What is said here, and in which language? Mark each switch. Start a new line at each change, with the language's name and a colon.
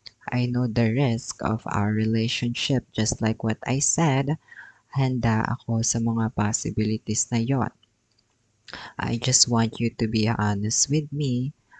English: I know the risk of our relationship just like what I said.
Filipino: Handa ako sa mga possibilities na yon.
English: I just want you to be honest with me.